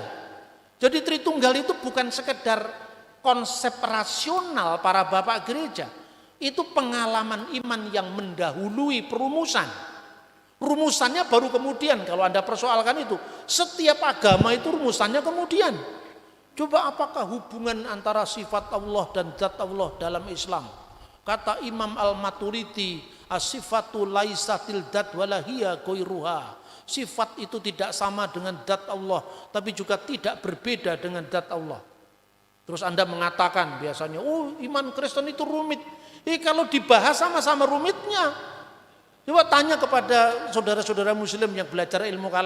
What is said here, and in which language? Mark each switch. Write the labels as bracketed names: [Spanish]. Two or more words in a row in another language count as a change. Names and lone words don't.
[Indonesian] Jadi Tritunggal itu bukan sekedar konsep rasional para bapak gereja, itu pengalaman iman yang mendahului perumusan. Rumusannya baru kemudian, kalau Anda persoalkan itu, setiap agama itu rumusannya kemudian. Coba apakah hubungan antara sifat Allah dan zat Allah dalam Islam? Kata Imam Al-Maturidi, [Arabic] الصفات ليست الذات ولا هي غيرها. [Indonesian] Sifat itu tidak sama dengan zat Allah, tapi juga tidak berbeda dengan zat Allah. Terus Anda mengatakan biasanya, oh iman Kristen itu rumit. Kalau dibahas sama-sama rumitnya. Coba tanya kepada saudara-saudara muslim yang belajar ilmu kalam.